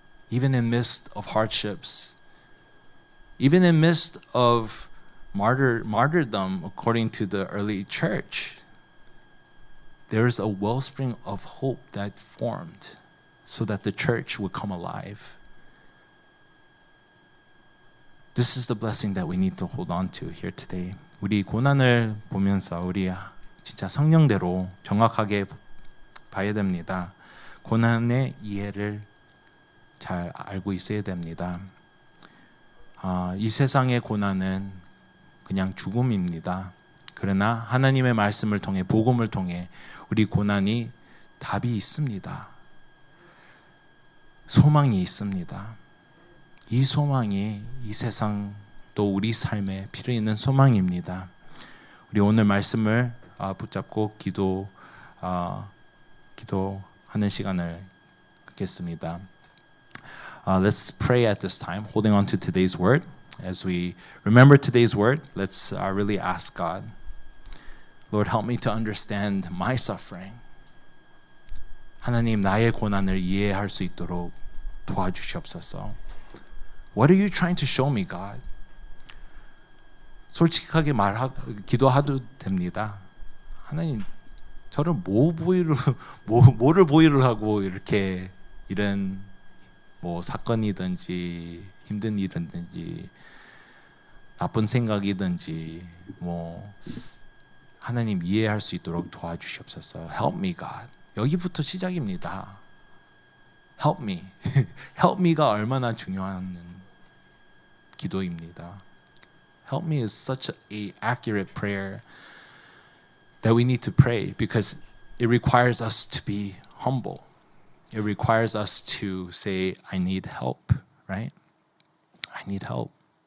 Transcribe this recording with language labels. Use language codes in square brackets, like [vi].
[en] Even in midst of hardships, even in midst of martyrdom, according to the early church, there is a wellspring of hope that formed so that the church would come alive. This is the blessing that we need to hold on to here today. [ko] 우리 고난을 보면서 우리 진짜 성령대로 정확하게 봐야 됩니다. 고난의 이해를 잘 알고 있어야 됩니다. 이 세상의 고난은 그냥 죽음입니다. 그러나 하나님의 말씀을 통해 복음을 통해 우리 고난이 답이 있습니다. 소망이 있습니다. 이 소망이 이 세상 또 우리 삶에 필요 있는 소망입니다. 우리 오늘 말씀을 붙잡고 기도하는 시간을 갖겠습니다. [en] Let's pray at this time, holding on to today's word. As we remember today's word, let's really ask God, Lord, help me to understand my suffering. [ko] 하나님, 나의 고난을 이해할 수 있도록 도와주시옵소서. [en] What are you trying to show me, God? [ko] 솔직하게 기도해도 됩니다. 하나님, 저를 뭐를 보이를 하고 이렇게 이런 사건이든지 힘든 일이든지 나쁜 생각이든지 하나님 이해할 수 있도록 도와주시옵소서. [en] Help me, God. [ko] 여기부터 시작입니다. [en] Help me. Help me [ko] 가 얼마나 중요한 기도입니다. [en] Help me is such an accurate prayer that we need to pray because it requires us to be humble. It requires us to say, I need help, right? I need help.